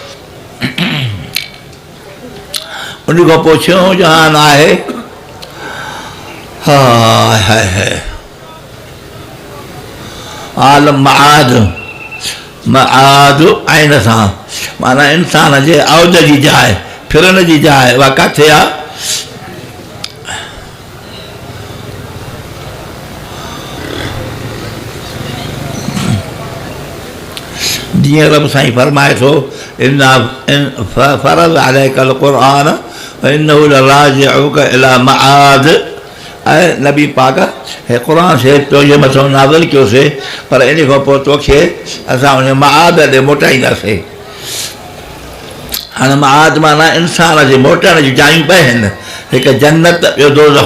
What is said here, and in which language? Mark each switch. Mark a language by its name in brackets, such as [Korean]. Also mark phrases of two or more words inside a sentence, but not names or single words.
[Sindhi] उन खां पोइ छहों जहान आहे आलम मआद, मआद आइन सां माना इंसान जे औज जी जाइ, फिरण जी जाइ, उहा किथे आहे? जीअं रब साईं फरमाए थो [Arabic] إنا فرض عليك القرآن إنه لرادك إلى معاد. [Sindhi] ऐं नबी पाक हे क़ुर से तुंहिंजे मथां नाज़िल कयोसीं, पर इन खां पोइ तोखे असां उन मआद ॾे मोटाईंदासीं। हाणे मआद माना इंसान जे मोटण जी जायूं ॿ आहिनि, हिकु जन्नत, ॿियो दोज़ख।